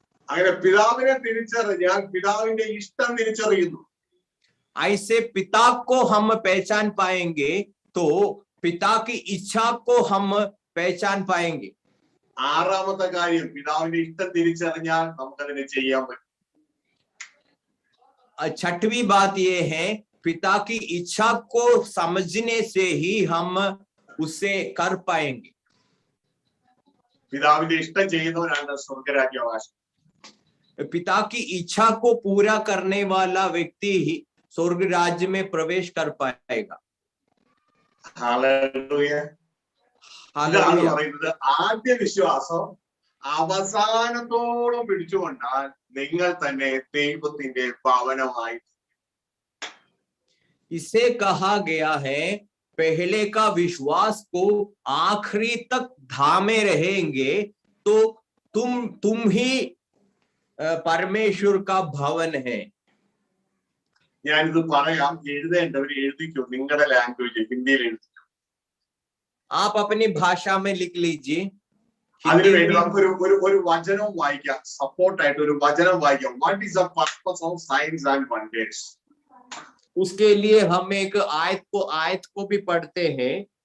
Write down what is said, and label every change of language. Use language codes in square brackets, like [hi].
[ml] അങ്ങനെ പിതാവിനെ തിരിച്ചറിഞ്ഞാൽ പിതാവിന്റെ ഇഷ്ടം തിരിച്ചറിയുന്നു. [hi] ऐसे पिता को हम पहचान पाएंगे तो पिता की इच्छा को हम पहचान पाएंगे. [ml] ആറാമത്തെ കാര്യം പിതാവിന്റെ ഇഷ്ടം തിരിച്ചറിഞ്ഞാൽ നമുക്കതിനെ ചെയ്യാൻ പറ്റും. [hi] छठवीं बात यह है पिता की इच्छा को समझने से ही हम उसे कर पाएंगे. [ml] പിതാവിന്റെ ഇഷ്ടം ചെയ്യുന്നവരാണ് സ്വർഗരാജ്യാവകാശം. [hi] पिता की इच्छा को पूरा करने वाला व्यक्ति ही स्वर्ग राज्य में प्रवेश कर पाएगा. [ml] ഹല്ലേലൂയ. ഇതാണ് പറയുന്നത് ആദ്യ വിശ്വാസം അവസാനത്തോളം പിടിച്ചുകൊണ്ടാൽ നിങ്ങൾ തന്നെ ദൈവത്തിന്റെ ഭവനമായി. [hi] इसे कहा गया है पहले का विश्वास को आखिरी तक थामे रहेंगे तो तुम ही परमेश्वर का भवन है. [ml] ഞാനിത് പറയാം, എഴുതേണ്ടവർ എഴുതിക്കോ, നിങ്ങളുടെ ലാംഗ്വേജ് ഹിന്ദിയിൽ എഴുതിക്കോ. [hi] आप अपनी भाषा में लिख लीजिए. [ml] അതിനുവേണ്ടി നമുക്ക് ഒരു വചനം വായിക്കാം, സപ്പോർട്ടായിട്ട് ഒരു വചനം വായിക്കാം. [en] What is the purpose of signs and wonders? [hi] उसके लिए हम एक आयत को भी पढ़ते हैं.